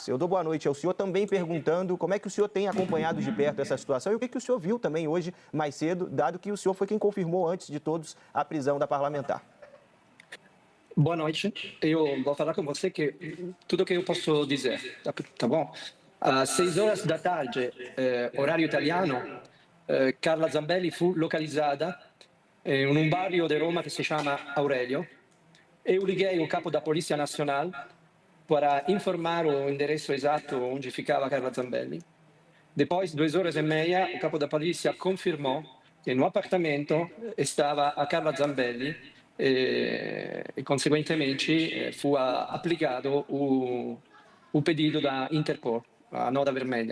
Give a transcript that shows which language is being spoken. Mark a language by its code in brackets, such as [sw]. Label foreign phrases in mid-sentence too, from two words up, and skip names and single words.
[pt] Eu dou boa noite ao senhor, também perguntando como é que o senhor tem acompanhado de perto essa situação e o que o senhor viu também hoje, mais cedo, dado que o senhor foi quem confirmou antes de todos a prisão da parlamentar. Boa noite. Eu vou falar com você que tudo que eu posso dizer, tá bom? Às 6 horas da tarde, horário italiano, [it] Carla Zambelli fu localizzata in un barrio di Roma che si chiama Aurelio. [pt] Eu liguei o capo da Polícia Nacional para informar o endereço exato onde ficava Carla Zambelli. Depois, 2 horas e meia, o capo da polícia confirmou que no apartamento estava a Carla Zambelli e [it] conseguentemente fu [pt] applicado o pedido da Interpol, a nota vermelha.